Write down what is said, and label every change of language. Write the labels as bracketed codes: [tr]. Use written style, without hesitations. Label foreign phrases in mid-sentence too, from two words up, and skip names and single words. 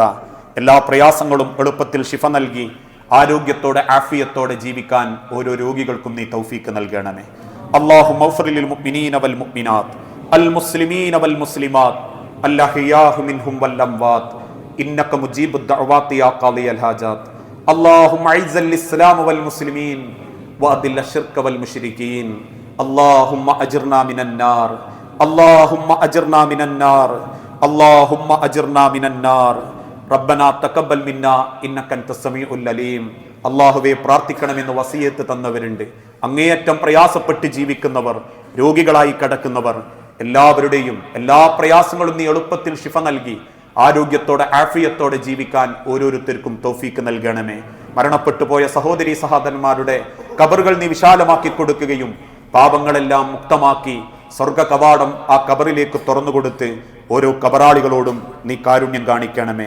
[ml] എല്ലാ പ്രയാസങ്ങളും എളുപ്പത്തിൽ ശിഫ നൽകി ആരോഗ്യത്തോടെ ആഫിയത്തോടെ ജീവിക്കാൻ ഓരോ രോഗികൾക്കും നീ തൗഫീക്ക് നൽകണമേ. [ar] اللهم اغفر للمؤمنين والمؤمنات المسلمين والمسلمات الأحياء منهم والأموات إنك مجيب الدعوات يا قاضي الحاجات. اللهم اعز الاسلام والمسلمين واذل الشرك والمشركين. اللهم اجرنا من النار. اللهم اجرنا من النار. اللهم اجرنا من النار. ربنا تقبل منا انك انت السميع العليم. [ml] അല്ലാഹുവേ, പ്രാർത്ഥിക്കണമെന്ന് വസിയത്ത് തന്നവരുണ്ട്. അങ്ങേയറ്റം പ്രയാസപ്പെട്ട് ജീവിക്കുന്നവർ, രോഗികളായി കിടക്കുന്നവർ എല്ലാവരുടെയും എല്ലാ പ്രയാസങ്ങളും നീ എളുപ്പത്തിൽ ശിഫ നൽകി ആരോഗ്യത്തോടെ ആഫിയത്തോടെ ജീവിക്കാൻ ഓരോരുത്തർക്കും തൗഫീക്ക് നൽകണമേ. മരണപ്പെട്ടു പോയ സഹോദരി സഹോദരന്മാരുടെ ഖബറുകൾ നീ വിശാലമാക്കി കൊടുക്കുകയും പാപങ്ങളെല്ലാം മുക്തമാക്കി സ്വർഗ കവാടം ആ ഖബറിലേക്ക് തുറന്നുകൊടുത്ത് ഓരോ ഖബറാളികളോടും നീ കാരുണ്യം കാണിക്കണമേ.